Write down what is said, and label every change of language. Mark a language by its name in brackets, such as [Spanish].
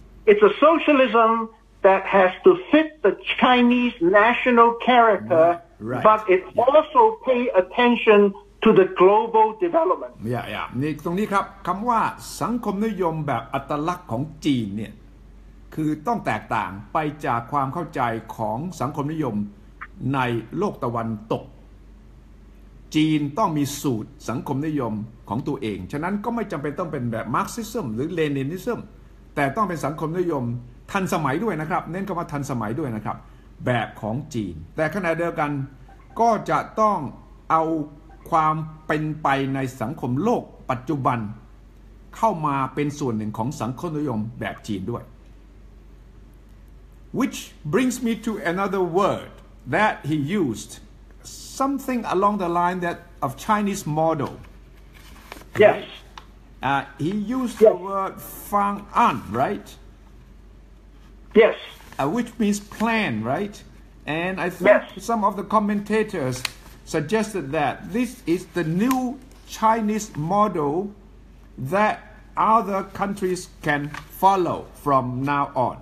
[English] it's a socialism that has to fit the Chinese national character, Right. but it also pay attention to the global development. [Thai] นี่ตรงนี้ครับคำว่าสังคมนิยมแบบอัตลักษณ์ของจีนเนี่ยคือต้องแตกต่างไปจากความเข้าใจของสังคมนิยมในโลกตะวันตก จีนต้องมีสูตรสังคมนิยมของตัวเองฉะนั้นก็ไม่จำเป็นต้องเป็นแบบมาร์กซิซึมหรือเลนินิซึมแต่ต้องเป็นสังคมนิยมทันสมัยด้วยนะครับเน้นคำว่าทันสมัยด้วยนะครับแบบของจีนแต่ขณะเดียวกัน ก็จะต้องเอาความเป็นไปในสังคมโลกปัจจุบันเข้ามาเป็นส่วนหนึ่งของสังคมนิยมแบบจีนด้วย [English] which brings me to another word that he used something along the line that of Chinese model. Yes. He used the word Fang An, right? Yes. Which means plan, right? And I think some of the commentators suggested that this is the new Chinese model that other countries can follow from now on.